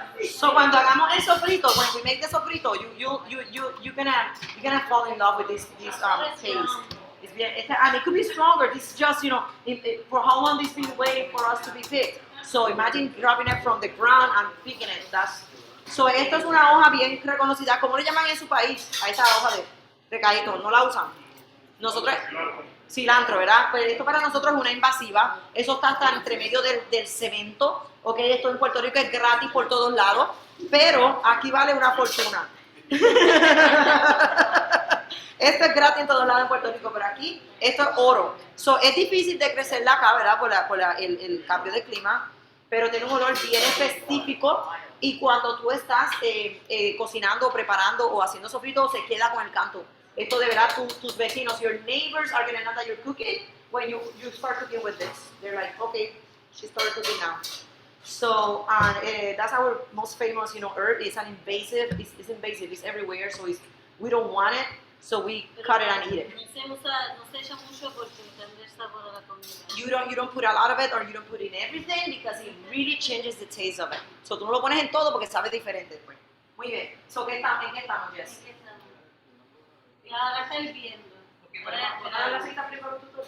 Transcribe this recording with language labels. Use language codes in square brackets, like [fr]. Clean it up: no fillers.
[en] So [es] cuando hagamos el sofrito, [en] when we make the sofrito, you're gonna fall in love with this taste. And it could be stronger. This is just, for how long this been waiting for us to be picked. So imagine grabbing it from the ground and picking it. [es] So esto es una hoja bien reconocida. ¿Cómo le llaman en su país a esta hoja de recaíto? ¿No la usan? Nosotros, cilantro, ¿verdad? Pues esto para nosotros es una invasiva. Eso está hasta entre medio del cemento. Ok, esto en Puerto Rico es gratis por todos lados, pero aquí vale una fortuna. Esto es gratis en todos lados en Puerto Rico, pero aquí esto es oro. So, es difícil de crecerla acá, ¿verdad? El cambio de clima, pero tiene un olor bien específico y cuando tú estás cocinando, preparando o haciendo sofrito, se queda con el canto. Esto de verdad, tus vecinos, [en] your neighbors are going to know that you're cooking when you start cooking with this. They're like, okay, she started cooking now. So that's our most famous, herb. It's an invasive. It's invasive. It's everywhere. So we don't want it. So we cut it and eat it. [es] No se echa mucho porque cambia el sabor de la comida. [en] You don't put a lot of it or you don't put in everything because it really changes the taste of it. [es] So tú no lo pones en todo porque sabe diferente después. Muy bien. So ¿en qué estamos, Jess? Aquí estamos. Y ahora está hirviendo. ¿Poner la cita primero tú?